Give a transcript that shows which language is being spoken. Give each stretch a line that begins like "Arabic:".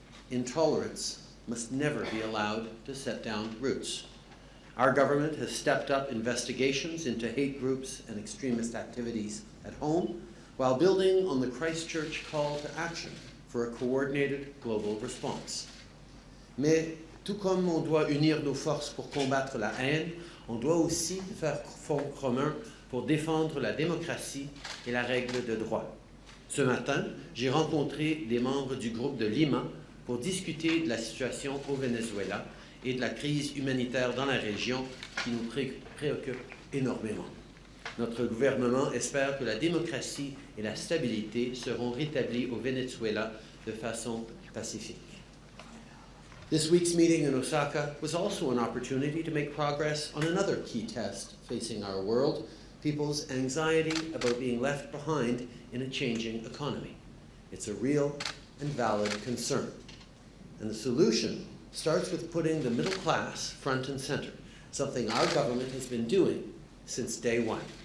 English: Intolerance must never be allowed to set down roots. Our government has stepped up investigations into hate groups and extremist activities at home, while building on the Christchurch call to action for a coordinated global response.
French: Mais tout comme on doit unir nos forces pour combattre la haine, on doit aussi faire front commun pour défendre la démocratie et la règle de droit. Ce matin, j'ai rencontré des membres du groupe de Lima pour discuter de la situation au Venezuela et de la crise humanitaire dans la région qui nous préoccupe énormément. Notre gouvernement espère que la démocratie et la stabilité seront rétablies au Venezuela de façon pacifique.
English: This week's meeting in Osaka was also an opportunity to make progress on another key test facing our world, people's anxiety about being left behind in a changing economy. It's a real and valid concern. And the solution starts with putting the middle class front and center, something our government has been doing since day one.